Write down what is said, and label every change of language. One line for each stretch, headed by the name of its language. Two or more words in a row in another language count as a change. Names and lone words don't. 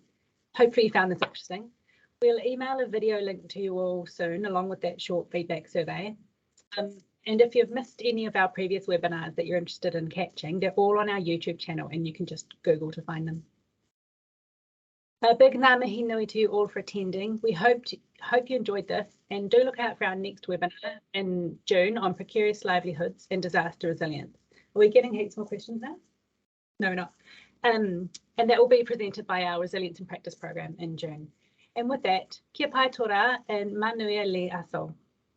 English: Hopefully you found this interesting. We'll email a video link to you all soon, along with that short feedback survey. And if you've missed any of our previous webinars that you're interested in catching, they're all on our YouTube channel and you can just Google to find them. A big
Māori: ngā mihi nui
English: to you all for attending. We hope you enjoyed this, and do look out for our next webinar in June on precarious livelihoods and disaster resilience. Are we getting heaps more questions now? No, we're not. And that will be presented by our Resilience and Practice program in June. And with that,
Māori: kia pai tō rā and
Samoan: manuia le aso.